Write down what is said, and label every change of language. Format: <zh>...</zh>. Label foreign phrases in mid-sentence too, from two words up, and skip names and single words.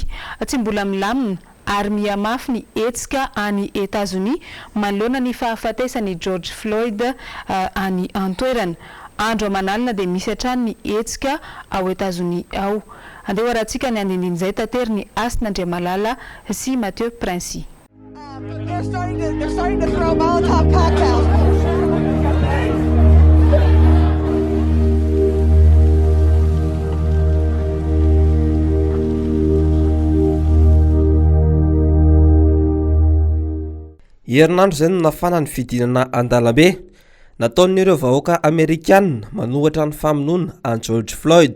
<mg>Tsy mbola milamina ary miamafy ny etsika any Etats-Unis manoloana ny fahafatesany George Floyd any antoerana. Andro amanalina dia misy hatrany ny etsika ao Etats-Unis ao. Andeha rahantsika ny andindin'izay tatery ny Asina Andriamalala sy Mathieu Princy.</mg> <en>They're starting to throw Molotov cocktails.</en> <mg>Herinandro zay no nafana ny fidinana an-dalambe nataon'ireo vahoaka Amerikanina manohatra ny famonoana an George Floyd.</mg>